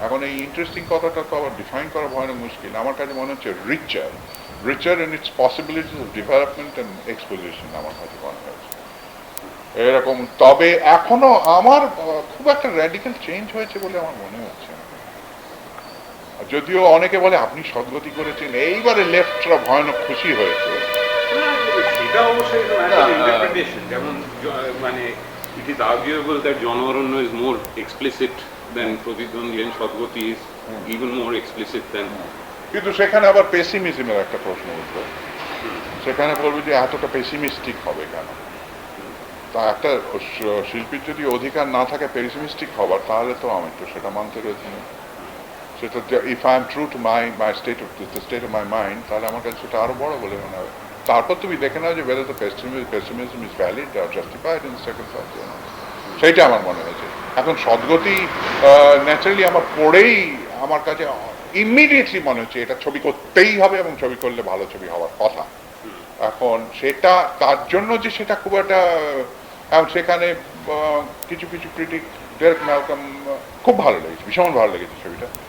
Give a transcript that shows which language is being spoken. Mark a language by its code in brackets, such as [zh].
[bn] এখন এই ইন্টারেস্টিং কথাটা তো আবার ডিফাইন করা ভয়ানক মুশকিল। আমার কাছে মনে হচ্ছে [en] richer in its possibilities of development and exposition [bn] আমার কাছে মনে হয়েছে এরকম। তবে এখনো আমার খুব একটা র্যাডিক্যাল চেঞ্জ হয়েছে বলে আমার মনে হচ্ছে না। যদিও অনেকে বলে আপনি সদ্গতি করেছেন, এইবারে লেফটরা ভয়ানক খুশি হয়েছে। সেটা অবশ্যই ইন্টারপ্রিটেশন, যেমন মানে [en] it is arguable that John Arunno is more explicit than Pratidwandi, and Sadgati is even more explicit than. [bn] কিন্তু সেখানে আবার পেসিমিজমের একটা প্রশ্ন উঠবে, সেখানে বলবে যে এতটা পেসিমিস্টিক হবে কেন? তা একটা শিল্পীর যদি অধিকার না থাকে পেসিমিস্টিক হবার, তাহলে তো আমি তো সেটা মানতে রয়েছি না। সেটা [en] if I am true to my state of my mind, [bn] তাহলে আমার কাছে সেটা আরো বড় বলে মনে হবে। তারপর তুমি দেখে নাও যে [en] whether the pessimism is valid or justified in circumstance. [bn] সেইটা আমার মনে হয়েছে। এখন সদ্গতি ন্যাচারালি আমার পড়েই আমার কাছে ইমিডিয়েটলি মনে হচ্ছে এটা ছবি করতেই হবে, এবং ছবি করলে ভালো ছবি হওয়ার কথা। এখন সেটা তার জন্য যে সেটা খুব একটা, এখন সেখানে কিছু ক্রিটিক, ডেরেক ম্যালকম, খুব ভালো লেগেছে, ভীষণ ভালো লেগেছে ছবিটা।